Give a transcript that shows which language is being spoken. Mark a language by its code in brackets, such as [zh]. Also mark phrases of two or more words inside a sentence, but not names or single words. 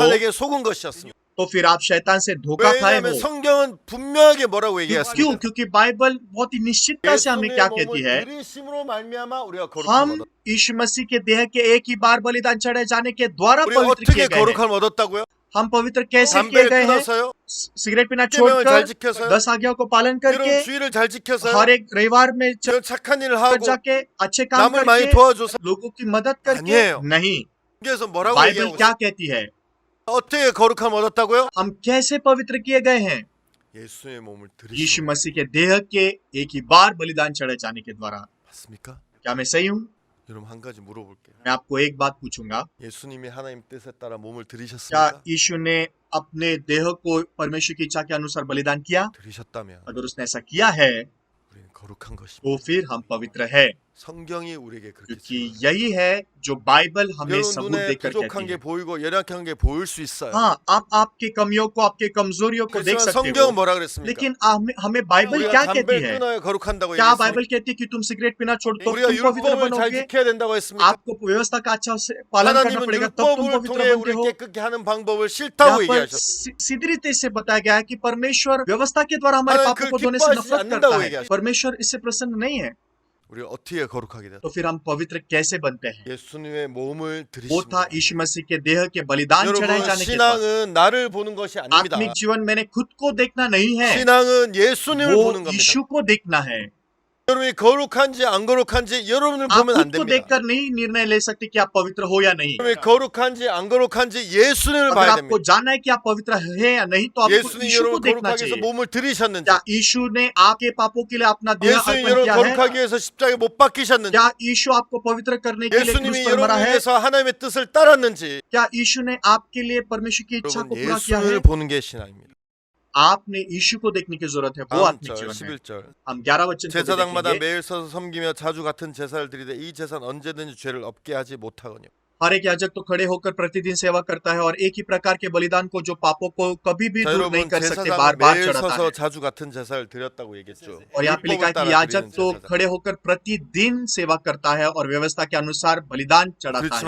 [ko] 사탄에게 속은 것이었습니다. [hi] तो फिर आप शैतान से धोखा खाए [ko] 왜냐하면 [hi] हो। [ko] 성경은 분명하게 뭐라고 [hi] क्यों? [ko] 얘기했습니다. [hi] क्योंकि बाइबल बहुत ही निश्चितता से हमें क्या [ko] 예수님의 [hi] कहती है? [ko] 몸을 들이심으로 말미암아 우리가 [hi] हम [ko] 거룩함을 얻었다. [hi] यीशु मसीह के देह के एक ही बार बलिदान चढ़े जाने के द्वारा [ko] 우리가 [hi] पवित्र [ko] 어떻게 [hi] किए गए हैं। [ko] 거룩함을 얻었다고요? [hi] हम पवित्र कैसे किए [ko] 담배를 [hi] गए हैं? [ko] 끊어서요? [hi] सिगरेट पीना [ko] 계명을 잘 [hi] छोड़कर, [ko] 지켜서요? [hi] 10 आज्ञाओं को पालन [ko] 여러분 [hi] करके, [ko] 주의를 잘 지켜서요? [hi] हर एक रविवार में [ko] 여러분 착한 일을 [hi] चर्च [ko] 하고 [hi] जाके अच्छे काम [ko] 남을 많이 [hi] करके, [ko] 도와줘서 [hi] लोगों की मदद करके [ko] 아니에요. [hi] नहीं। [ko] 그래서 뭐라고 [hi] बाइबल [ko] 얘기하고 [hi] क्या [ko] 있어요? [hi] कहती है? [ko] 어떻게 거룩함을 얻었다고요? [hi] हम कैसे पवित्र किए गए हैं? [ko] 예수의 몸을 [hi] यीशु [ko] 들이시고 [hi] मसीह के देह के एक ही बार बलिदान चढ़े जाने के द्वारा। [ko] 맞습니까? [hi] क्या मैं सही हूँ? [ko] 여러분 한 가지 물어볼게요. [hi] मैं आपको एक बात पूछूंगा, [ko] 예수님이 하나님 뜻에 따라 몸을 [hi] क्या [ko] 들이셨습니까? [hi] यीशु ने अपने देह को परमेश्वर की इच्छा के अनुसार बलिदान किया? [ko] 들이셨다면 [hi] अगर उसने ऐसा किया है [ko] 우리는 거룩한 것입니다. [hi] तो फिर हम पवित्र है, [ko] 성경이 우리에게 그렇게 [hi] क्योंकि [ko] 증거해요. [hi] यही है जो बाइबल हमें [ko] 여러분 [hi] सबूत [ko] 눈에 [hi] देकर [ko] 부족한 [hi] कहती [ko] 게 [hi] है। [ko] 보이고 연약한 게 보일 수 있어요. [hi] हाँ, आप आपके कमियों को, आपके कमजोरियों को देख [ko] 그렇지만 [hi] सकते [ko] 성경은 [hi] हो, [ko] 뭐라 그랬습니까? [hi] लेकिन हमें बाइबल [ko] 우리가 [hi] क्या कहती [ko] 담배를 [hi] है? [ko] 끊어야 거룩한다고 [hi] क्या [ko] 얘기했습니까? [hi] बाइबल कहती है कि तुम सिगरेट पीना छोड़ दो [ko] 우리가 [hi] तुम पवित्र [ko] 율법을 잘 [hi] बनोगे? [ko] 지켜야 된다고 했습니까? [hi] आपको व्यवस्था का अच्छा से पालन करना [ko] 하나님은 [hi] पड़ेगा तब तुम [ko] 율법을 [hi] पवित्र [ko] 통해 [hi] बनते [ko] 우리를 [hi] हो। [ko] 깨끗게 하는 방법을 [hi] यहाँ [ko] 싫다고 [hi] पर [ko] 얘기하셨어요. [hi] सीधी रीति से बताया गया है कि परमेश्वर व्यवस्था के द्वारा हमारे [ko] 하나님 [hi] पापों [ko] 그 [hi] को धोने से [ko] 기뻐하시지 [hi] नफरत [ko] 않는다고 [hi] करता है। [ko] 얘기하셨어요. [hi] परमेश्वर इससे प्रसन्न नहीं है। [ko] 우리가 어떻게 거룩하게 됐다? [hi] तो फिर हम पवित्र कैसे बनते हैं? [ko] 예수님의 몸을 [hi] वो [ko] 들이신 [hi] था [ko] 거예요. [hi] यीशु मसीह के देह के बलिदान चढ़ाए [ko] 여러분 [hi] जाने के बाद। [ko] 신앙은 나를 보는 것이 아닙니다. [hi] आत्मिक जीवन मैंने खुद को देखना नहीं है, [ko] 신앙은 예수님을 [hi] वो [ko] 보는 겁니다. [hi] यीशु को देखना है। [ko] 여러분이 거룩한지 안 거룩한지 여러분을 [hi] आप [ko] 보면 안 [hi] खुद को [ko] 됩니다. [hi] देखकर नहीं निर्णय ले सकते कि आप पवित्र हो या नहीं। [ko] 여러분이 거룩한지 안 거룩한지 예수님을 [hi] अगर [ko] 봐야 [hi] आपको [ko] 됩니다. [hi] जानना है कि आप पवित्र है या नहीं, तो आपको [ko] 예수님 [hi] यीशु को [ko] 여러분 [hi] देखना [ko] 거룩하게 해서 [hi] चाहिए। [ko] 몸을 들이셨는지, [hi] क्या यीशु ने आपके पापों के लिए अपना देह [ko] 예수님 [hi] अर्पण [ko] 여러분 [hi] किया है? [ko] 거룩하게 해서 십자가에 못 박히셨는지, [hi] क्या यीशु आपको पवित्र करने के लिए क्रूस [ko] 예수님이 [hi] पर मरा [ko] 여러분을 [hi] है? [ko] 위해서 하나님의 뜻을 따랐는지, [hi] क्या यीशु ने आपके लिए परमेश्वर की इच्छा को [ko] 여러분 [hi] पूरा किया है? [ko] 예수님을 보는 게 신앙입니다. [hi] आपने यीशु को देखने की जरूरत है, वो [ko] 다음 [hi] आत्मिक [ko] 절 [hi] जीवन है। [ko] 11절 [hi] हम 11 वचन को [ko] 제사장마다 [hi] देखेंगे। [ko] 매일 서서 섬기며 자주 같은 제사를 드리되 이 제사는 언제든지 죄를 없게 하지 못하거니와. [hi] हर एक याजक तो खड़े होकर प्रतिदिन सेवा करता है और एक ही प्रकार के बलिदान को जो पापों को कभी भी [ko] 자, [hi] दूर नहीं [ko] 여러분 [hi] कर सकते, [ko] 제사장은 [hi] बार बार [ko] 매일 [hi] चढ़ाता [ko] 서서 [hi] है। [ko] 자주 같은 제사를 드렸다고 얘기했죠. [hi] और यहाँ पे लिखा है [ko] 율법을 [hi] कि [ko] 따라 [hi] याजक [ko] 드리는 [hi] तो [ko] 제사장. [hi] खड़े होकर प्रतिदिन सेवा करता है और व्यवस्था के अनुसार बलिदान चढ़ाता [ko] 그렇지만